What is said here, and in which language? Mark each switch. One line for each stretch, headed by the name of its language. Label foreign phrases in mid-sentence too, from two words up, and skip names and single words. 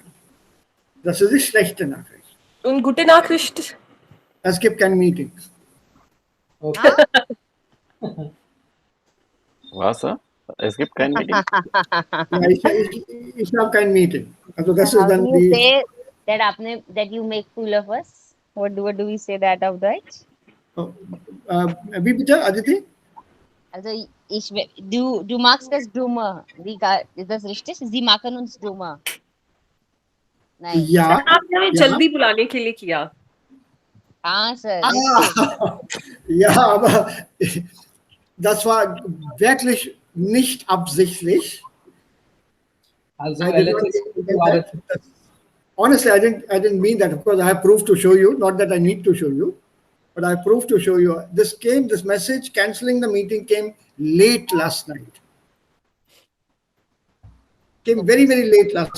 German: Das ist die schlechte Nachricht. Und gute Nachricht. Es gibt kein Meeting. Okay. Was? Es gibt kein Meeting. Ja, ich habe kein Meeting. Also das ist
English: How
German: dann
English: do you
German: die.
English: say that you make fool of us? What do we say that
German: auf Deutsch? Wie bitte, Aditi? Also du machst das dummer. Ist das richtig? Sie machen uns dummer. Nein. Ja.
Hindi: आपने हमें
German: Ja.
Hindi: जल्दी बुलाने के लिए किया.
English: Ah, sir.
German: Ah, ja, aber das war wirklich nicht absichtlich. Also,
English: I did not- Honestly, I didn't mean that. Of course, I have proof to show you. Not that I need to show you, but I have proof to show you. This message canceling the meeting came late last night. Came very, very late last